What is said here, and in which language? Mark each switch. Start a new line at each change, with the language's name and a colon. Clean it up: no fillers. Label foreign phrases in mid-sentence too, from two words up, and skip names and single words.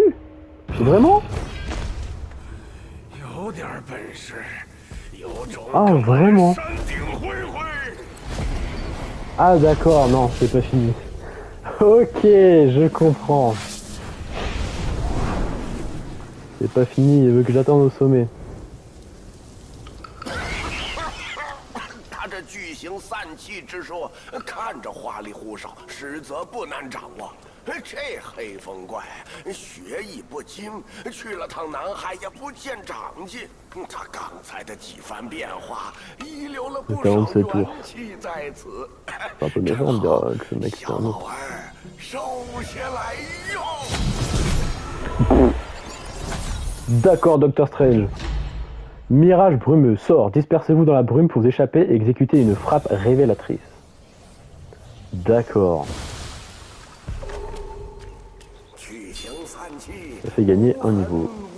French: Vraiment? Ah vraiment? Ah d'accord, non, c'est pas fini. Ok, je comprends. C'est pas fini, il veut que j'attende au sommet.
Chinese: 他这巨型散气之术，看着花里胡哨，实则不难掌握。这黑风怪学艺不精，去了趟南海也不见长进。他刚才的几番变化，遗留了不少元气在此。
French: Un peu méchant de dire que le mec c'est un autre.
Chinese: 收下来用。
French: D'accord, Doctor Strange. Mirage brumeux, sort. Dispersez-vous dans la brume pour vous échapper et exécuter une frappe révélatrice. D'accord. Ça fait gagner un niveau.